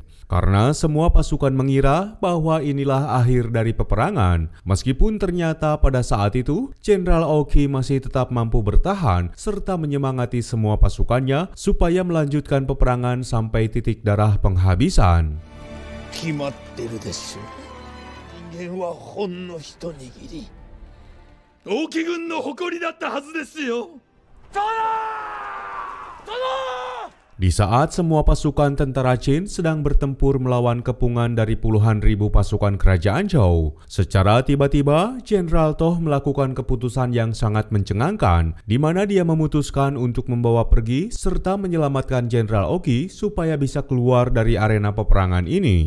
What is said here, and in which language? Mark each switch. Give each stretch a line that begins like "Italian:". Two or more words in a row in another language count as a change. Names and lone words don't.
Indonesian: Karena semua pasukan mengira bahwa inilah akhir dari peperangan, meskipun ternyata pada saat itu Jenderal Oki masih tetap mampu bertahan serta menyemangati semua pasukannya supaya melanjutkan peperangan sampai titik darah penghabisan.
Japanese: 決まってるでしょう。人間はほんの一握り。王騎軍の誇りだったはずですよ。殿！殿！
Indonesian: Di saat semua pasukan tentara Qin sedang bertempur melawan kepungan dari puluhan ribu pasukan kerajaan Zhou, secara tiba-tiba Jenderal Toh melakukan keputusan yang sangat mencengangkan, di mana dia memutuskan untuk membawa pergi serta menyelamatkan Jenderal Oki supaya bisa keluar dari arena peperangan ini.